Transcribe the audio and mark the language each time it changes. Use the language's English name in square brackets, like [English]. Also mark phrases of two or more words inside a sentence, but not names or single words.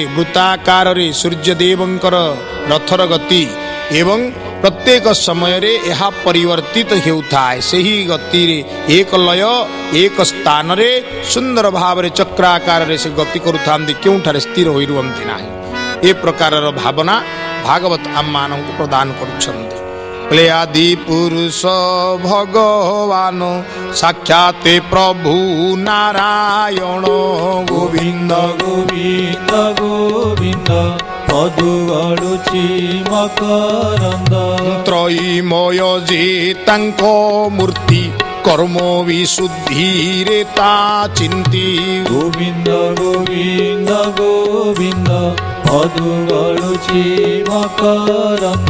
[Odia] ବୃତ୍ତାକାରରେ ସୂର୍ଯ୍ୟଦେବଙ୍କର ରଥର ଗତି ଏବଂ ପ୍ରତ୍ୟେକ ସମୟରେ ଏହା ପରିବର୍ତ୍ତିତ ହେଉଥାଏ ସେହି ଗତିରେ ଏକ ଲୟ ଏକ ସ୍ଥାନରେ ସୁନ୍ଦର ଭାବରେ ଚକ୍ରାକାରରେ ସେ ଗତି କରୁଥାନ୍ତି କେଉଁଠାରେ ସ୍ଥିର ହୋଇ ରୁହନ୍ତି ନାହିଁ ଏ ପ୍ରକାରର ଭାବନା ଭାଗବତ ଆମମାନଙ୍କୁ ପ୍ରଦାନ କରୁଛନ୍ତି [Hindi] बोले आदि पुरुष भगवान साक्षात प्रभु नारायण गोविंद [Odia] ଗୋବିନ୍ଦ ଗୋବିନ୍ଦ ମଧୁ ଗଳୁଛି ମକରନ୍ଦ ତ୍ରୟୀମୟ ଯେ ତାଙ୍କ ମୂର୍ତ୍ତି କର୍ମ ବିଶୁଦ୍ଧିରେ ତା ଚିନ୍ତି ଗୋବିନ୍ଦ ଗୋବିନ୍ଦ ଗୋବିନ୍ଦ ମଧୁ ଗଳୁଛି ମକରନ୍ଦ